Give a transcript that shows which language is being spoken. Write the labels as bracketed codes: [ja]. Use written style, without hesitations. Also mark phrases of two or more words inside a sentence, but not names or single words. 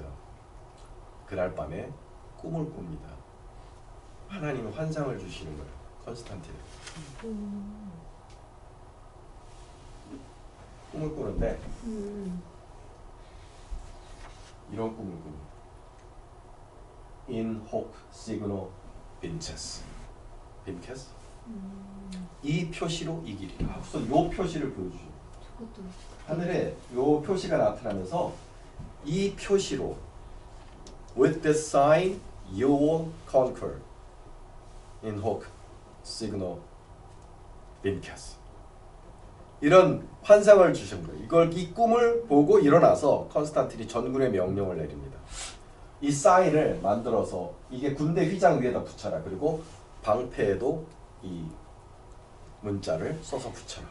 [ko] 그날 밤에 꿈을 꿉니다. 하나님이 환상을 주시는 거예요. 컨스탄틴. 꿈을 꾸는데 이런 꿈을 꿉니다. [la] In hoc signo vinces. vinces? [ko] 이 표시로 이기리라. 우선 이 표시를 보여주죠. 하늘에 이 표시가 나타나면서 이 표시로 [en] With this sign you will conquer. [la] In hoc signo vinces. [ko] 이런 환상을 주신 거예요. 이 꿈을 보고 일어나서 컨스탄틴이 전군에 명령을 내립니다. 이 사인을 만들어서 이게 군대 휘장 위에다 붙여라. 그리고 방패에도 이 문자를 써서 붙여라.